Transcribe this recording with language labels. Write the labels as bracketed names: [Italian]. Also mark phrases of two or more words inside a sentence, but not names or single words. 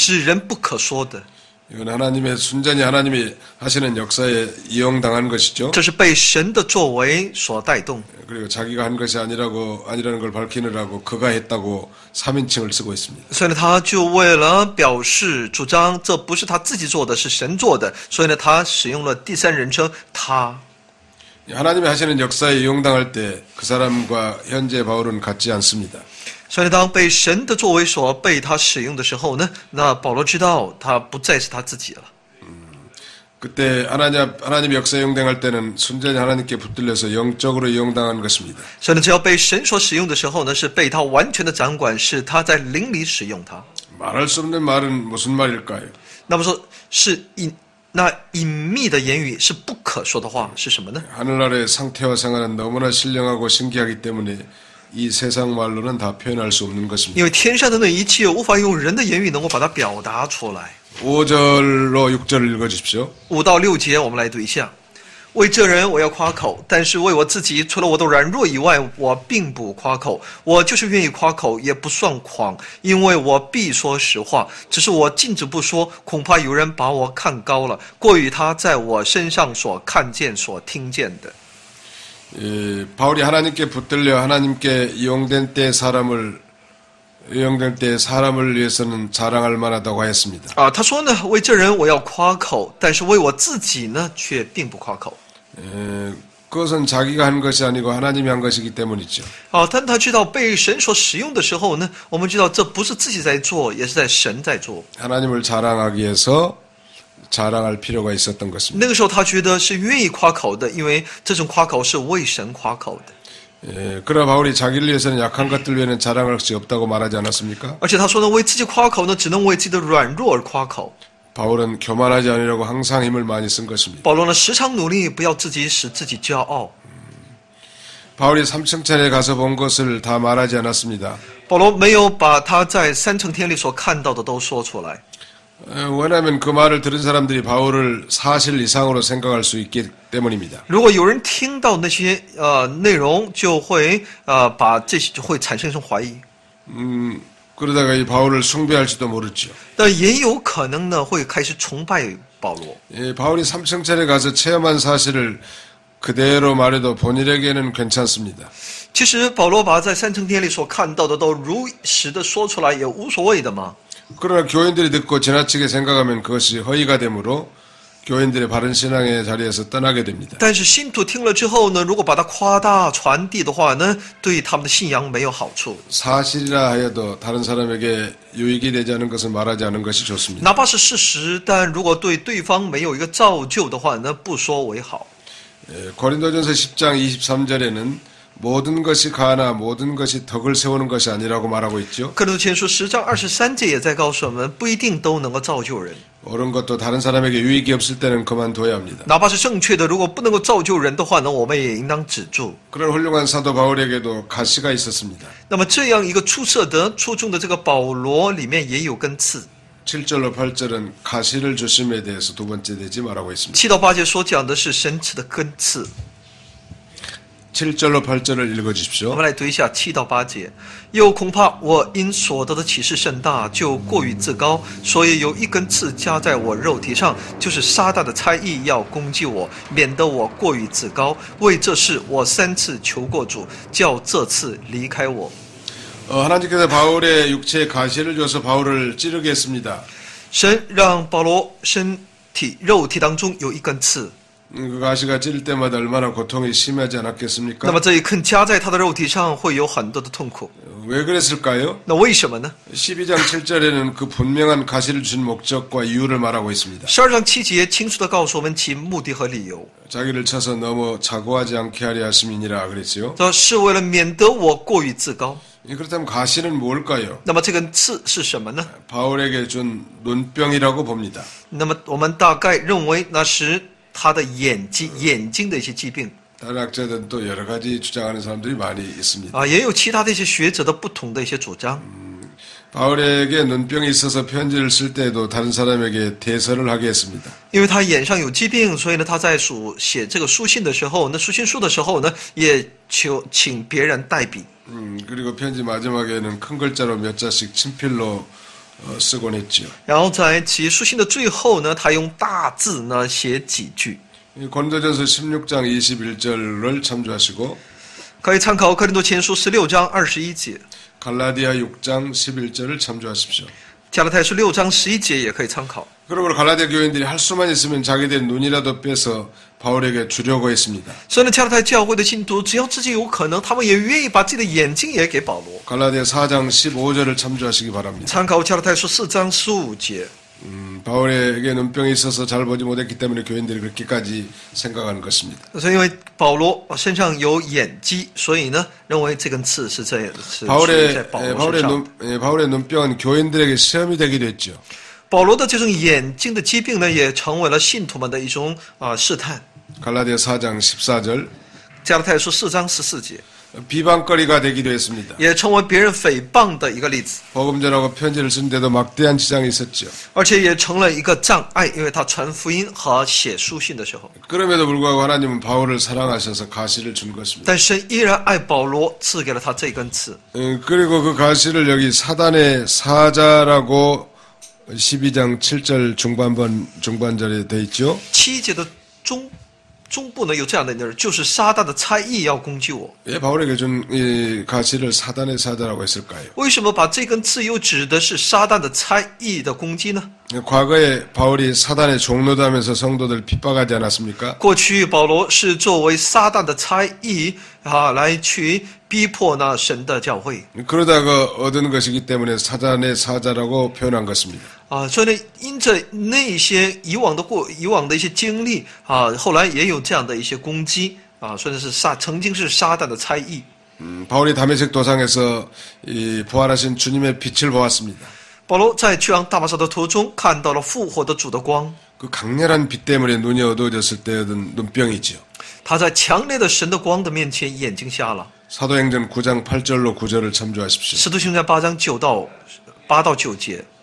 [Chinese] 是人不可说的。 [Korean] 이건 하나님의 순전히 하나님이 하시는 역사에 이용당한 것이죠. [Chinese] 这是被神的作为所带动， [Korean] 그리고 자기가 한 것이 아니라는 걸 밝히느라고 그가 했다고 3인칭을 쓰고 있습니다. [Chinese] 所以呢，他就为了表示主张这不是他自己做的，是神做的，所以呢，他使用了第三人称他。 [Korean] 하나님이 하시는 역사에 이용당할 때 그 사람과 현재 바울은 같지 않습니다. [Chinese] 所以呢，当被神的作为所被他使用的时候呢，那保罗知道他不再是他自己了。 [Korean] 그때 하나님 역사에 이용당할 때는 순전히 하나님께 붙들려서 영적으로 이용당한 것입니다. [Chinese] 所以呢，只要被神所使用的时候呢，是被他完全的掌管，是他在灵里使用他。 [Korean] 말할 수 없는 말은 무슨 말일까요? [Chinese] 那么说，是那隐秘的言语是不可说的话是什么呢？ [Korean] 하늘나라의 상태와 생활은 너무나 신령하고 신기하기 때문에 이 세상 말로는 다 표현할 수 없는 것입니다. [Chinese] 因为天上的那一切无法用人的言语能够把它表达出来。 [Korean] 5절로 6절을 읽어주십시오. [Chinese] 5 到6节，我们来读一下。为这人我要夸口，但是为我自己，除了我的软弱以外，我并不夸口。我就是愿意夸口，也不算谎，因为我必说实话。只是我禁止不说，恐怕有人把我看高了，过于他在我身上所看见、所听见的。 [Korean] 바울이 하나님께 붙들려 하나님께 이용될 때 사람을 위해서는 자랑할 만하다고 하였습니다. [Chinese] 他说呢，为这人我要夸口，但是为我自己呢，却并不夸口。 [Korean] 그것은 자기가 한 것이 아니고 하나님이 한 것이기 때문이죠. [Chinese] 但他知道被神所使用的时候呢，我们知道这不是自己在做，也是在神在做。 [Korean] 하나님을 자랑하기 위해서 자랑할 필요가 있었던 것입니다. [Chinese] 那个时候他觉得是愿意夸口的，因为这种夸口是为神夸口的。 [Korean] 그러나 바울이 자기를 위해서는 약한 것들 외에는 자랑할 수 없다고 말하지 않았습니까? [Chinese] 而且他说呢，为自己夸口呢，只能为自己的软弱而夸口。 [Korean] 바울은 교만하지 않으려고 항상 힘을 많이 쓴 것입니다. [Chinese] 保罗呢，时常努力不要自己使自己骄傲。 [Korean] 바울이 3층천에 가서 본 것을 다 말하지 않았습니다. [Chinese] 保罗没有把他在3层天里所看到的都说出来。 [Korean] 왜냐하면 그 말을 들은 사람들이 바울을 사실 이상으로 생각할 수 있기 때문입니다. [Chinese] 如果有人听到那些内容，就会把这些就会产生一种怀疑。 [Korean] 그러다가 이 바울을 숭배할지도 모르죠. [Chinese] 但也有可能呢，会开始崇拜保罗。 [Korean] 바울이 3층천에 가서 체험한 사실을 그대로 말해도 본인에게는 괜찮습니다. [Chinese] 其实保罗把在3层天里所看到的都如实的说出来，也无所谓的嘛。 [Korean] 그러나 교인들이 듣고 지나치게 생각하면 그것이 허위가 되므로 교인들의 바른 신앙의 자리에서 떠나게 됩니다. [Chinese] 但是信徒听了之后呢，如果把它夸大传递的话呢，对他们的信仰没有好处。 [Korean] 사실이라 하여도 다른 사람에게 유익이 되지 않은 것을 말하지 않은 것이 좋습니다. [Chinese] 哪怕是事实，但如果对对方没有一个造就的话呢，不说为好。 [Korean] 고린도전서 10장 23절에는 모든 것이 가나 모든 것이 덕을 세우는 것이 아니라고 말하고 있죠. [Chinese] 哥林多前书10章23节也在告诉我们，不一定都能够造就人。 [Korean] 옳은 것도 다른 사람에게 유익이 없을 때는 그만둬야 합니다. [Chinese] 哪怕是正确的，如果不能够造就人的话呢，我们也应当止住。 [Korean] 그런 훌륭한 사도 바울에게도 가시가 있었습니다. [Chinese] 那么这样一个出色的、出众的这个保罗里面也有根刺。 [Korean] 7절로 8절은 가시를 주심에 대해서 두 번째 되지 말라고 했습니다. [Chinese] 7 到8节所讲的是神赐的根刺。 [Korean] 7절로 8절을 [Chinese] 我 [Korean] 읽어주십시오. [Chinese] 们来读一下7到8节。又恐怕我因所得的启示甚大，就过于自高，所以有一根刺加在我肉体上，就是撒旦的猜疑要攻击我，免得我过于自高。为这事我3次求过主，叫这次离开我。 [Korean] 하나님께서 바울의 육체에 가시를 줘서 바울을 찌르게 했습니다. [Chinese] 神让保罗身体肉体当中有一根刺， [Korean] 그 가시가 찌를 때마다 얼마나 고통이 심하지 [Chinese] 那么 [Korean] 않았겠습니까? [Chinese] 这一根加在他的肉体上会有很多的痛苦。 [Korean] 왜 그랬을까요? [Chinese] 那为什么呢？ [Korean] 12장 7절에는 그 분명한 가시를 준 목적과 이유를 말하고 있습니다. [Chinese] 12 章7节清楚地告诉我们其目的和理由， [Korean] 자기를 쳐서 너무 자고하지 않게 하려 하심이니라 그랬지요. [Chinese] 这是为了免得我过于自高。 [Korean] 그렇다면 가시는 뭘까요? [Chinese] 那么这根刺是什么呢？ [Korean] 바울에게 준 눈병이라고 봅니다. [Chinese] 那么我们大概认为那是他的眼睛的一些疾病 [Korean] 다른 학자들은 또 여러 가지 주장하는 사람들이 많이 있습니다. [Chinese] 啊，也有其他的一些学者的不同的一些主张。 [Korean] 바울에게 눈병이 있어서 편지를 쓸 때에도 다른 사람에게 대서를 하게 했습니다. [Chinese] 因为他眼上有疾病，所以呢，他在写这个书信的时候，那书信书的时候呢，也请别人代笔。 [Korean] 그리고 편지 마지막에는 큰 글자로 몇 자씩 친필로 쓰곤 했지요. [Chinese] 然后在其书信的最后呢，他用大字呢写几句。 [Korean] 고린도전서 16장 21절을 참조하시고 [Chinese] 可以参考哥林多前书16章21节， [Korean] 갈라디아 6장 11절을 참조하십시오. [Chinese] 加拉太书6章11节也可以参考。 [Korean] 그러므로 갈라디아 교인들이 할 수만 있으면 자기들 눈이라도 빼서 바울에게 주려고 했습니다. [Chinese] 所以呢，加拉太教会的信徒，只要自己有可能，他们也愿意把自己的眼睛也给保罗。 [Korean] 갈라디아 4장 15절을 참조하시기 바랍니다. [Chinese] 参考加拉太书4章15节。 [Korean] 바울에게 눈병이 있어서 잘 보지 못했기 때문에 교인들이 그렇게까지 생각하는 것입니다. [Chinese] 所以因为保罗身上有眼疾，所以呢，认为这根刺是这样，是属于在保罗身上。 [Korean] 바울의 눈병은 교인들에게 시험이 되기도 했죠. [Chinese] 保罗的这种眼睛的疾病呢，也成为了信徒们的一种试探。 [Korean] 갈라디아 4장 14절 [Chinese] 加拉太书4章14节， [Korean] 비방거리가 되기도 했습니다. [Chinese] 也成为别人诽谤的一个例子， [Korean] 복음 전하고 편지를 쓰는데도 막대한 지장이 있었죠. [Chinese] 而且也成了一个障碍，因为他传福音和写书信的时候。 [Korean] 그럼에도 불구하고 하나님은 바울을 사랑하셔서 가시를 준 것입니다. [Chinese] 但神依然爱保罗，赐给了他这根刺。 [Korean] 그리고 그 가시를 여기 사단의 사자라고 12장 7절 중반절에 돼 있죠. [Chinese] 7 节的中部呢有这样的内容，就是撒旦的猜疑要攻击我。 [Korean] 왜 바울에게 준 이 가시를 사단의 사자라고 했을까요? [Chinese] 为什么把这根刺又指的是撒旦的猜疑的攻击呢？ [Korean] 과거에 바울이 사단의 종로도 하면서 성도들 핍박하지 않았습니까? [Chinese] 过去保罗是作为撒旦的猜疑来去逼迫那神的教会 [Korean] 그러다가 얻은 것이기 때문에 사단의 사자라고 표현한 것입니다. [Chinese] 所以呢，因着那些以往的一些经历后来也有这样的一些攻击所以是曾经是撒旦的猜疑。 [Korean] 바울이 다메섹 도상에서 이 부활하신 주님의 빛을 보았습니다. [Chinese] 保罗在去往大马色的途中看到了复活的主的光， [Korean] 그 강렬한 빛 때문에 눈이 어두워졌을 때 얻은 눈병이지요. [Chinese] 他在强烈的神的光的面前眼睛瞎了。 [Korean] 사도행전 9장 8절로 9절을 참조하십시오. [Chinese] 使徒行传8章8到9节